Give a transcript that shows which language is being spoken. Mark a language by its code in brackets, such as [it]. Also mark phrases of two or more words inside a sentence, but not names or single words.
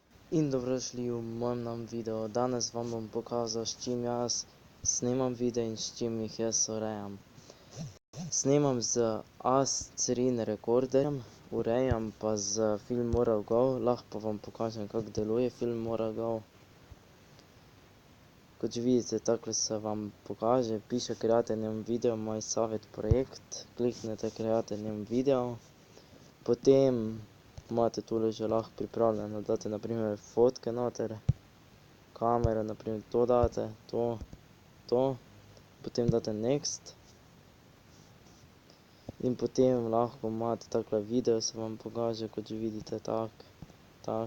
[sl] In dobrodošli v mojem novem videu. Danes vam bom pokazal, s čim jaz snemam videe in s čim jih jaz urejam. Snemam z A-Screen rekorderjem, urejam pa z Filmora Go, lahko pa vam pokažem, kako deluje Filmora Go. Kot že vidite, takole se vam pokaže, piše [en] Create new video, [sl] moj savjet projekt, kliknete [en] Create new video, [sl] potem imate tule že lahko pripravljeno, date na primer fotke noter, kamero, na primer to date, to, potem date next. In potem lahko imate takole video, se vam pokaže, kot že vidite, tak.